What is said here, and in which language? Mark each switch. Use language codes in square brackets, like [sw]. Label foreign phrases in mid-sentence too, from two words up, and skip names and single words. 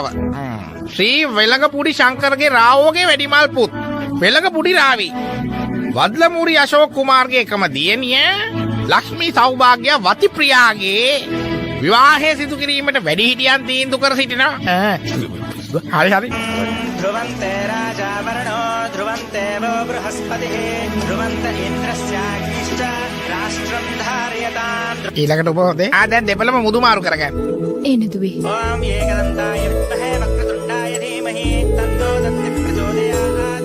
[si] ශ්‍රී වෙලඟපුඩි ශංකරගේ රාවෝගේ වැඩිමල් පුත් වෙලඟපුඩි රාවි වද්ලමුරි අශෝක් කුමාර්ගේ එකම දියණිය ලක්ෂ්මී සෞභාග්‍ය වතිප්‍රියාගේ විවාහය සිදු කිරීමට වැඩිහිටියන් තීන්දුව කර සිටිනවා. හරි හරි. [sa] ध्रुवन्ते राजावरणो ध्रुवन्ते वो बृहस्पतिः ध्रुवन्त इन्द्रस्याग्निश्च राष्ट्रं धारयताम्. [si] ඊළඟට ඔබ හොඳේ. දැන් දෙපළම මුදු මාරු කරගන්න. එනදුවේ. [sa] ॐ एकदन्ताय विद्महे वक्रतुण्डाय धीमहि तन्नो दन्ति प्रचोदयात्.